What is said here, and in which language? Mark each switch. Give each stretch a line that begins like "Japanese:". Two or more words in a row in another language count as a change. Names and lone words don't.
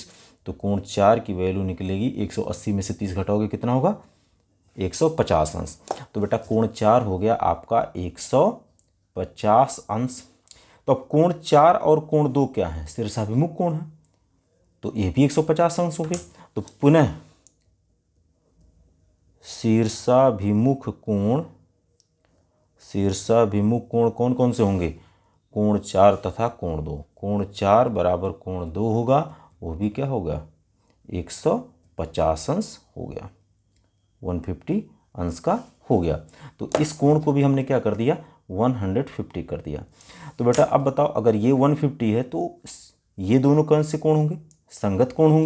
Hindi: तो कोण 4 की वैल्यू निकलेगी, 180 में से 30 घटाओगे कितना होगा, 150 अंश। तो बेटा कोण 4 हो गया आपका 150 अंश। तो अब कोण 4 और कोण 2 क्या है, शीर्षाभिमुख कोण है, तो ये भी 150 अंश हो गए। तो पुनः शीर्षाभिमुख कोण, शीर्षाभिमुख कोण कौन कौन से होंगे, कोण 4 तथा कोण 2। कोण 4 बराबर कोण 2 होगा, वो भी क्या होगा, 150 अंश हो गया, 150 अंश का हो गया। तो इस कोण को भी हमने क्या कर दिया, 150 कर दिया। तो बेटा अब बताओ, अगर ये 150 है तो ये दोनों कौन से कोण होंगे, संगत कोण होंगे।